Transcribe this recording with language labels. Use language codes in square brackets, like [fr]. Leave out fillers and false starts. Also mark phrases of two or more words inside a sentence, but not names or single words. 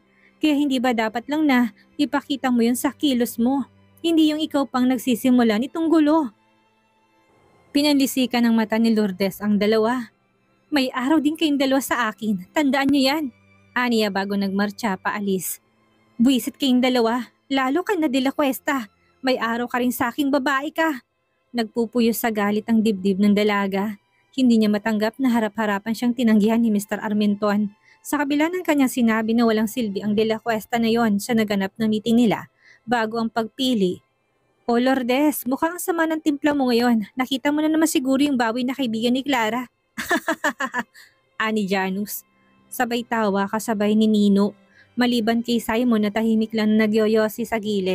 [tl] Kaya hindi ba dapat lang na ipakita mo yun sa kilos mo? Hindi yung ikaw pang nagsisimula nitong gulo. Pinalisikan ng mata ni Lourdes ang dalawa. May araw din kayong dalawa sa akin, tandaan niyo yan. Aniya bago nagmarcha paalis. Buwisit kayong dalawa, lalo ka na de la Cuesta. May araw ka rin sa aking babae ka. Nagpupuyo sa galit ang dibdib ng dalaga. Hindi niya matanggap na harap-harapan siyang tinanggihan ni Mr. Armenton. Sa kabila ng kanyang sinabi na walang silbi ang de la Cuesta na yon sa naganap na meeting nila bago ang pagpili. O Lourdes, mukhang ang sama ng timpla mo ngayon. Nakita mo na naman siguro yung baboy na kaibigan ni Clara. Ani Janus. Sabay tawa kasabay ni Nino. Maliban kay Simon na tahimik lang na nagyoyosi sa gilid.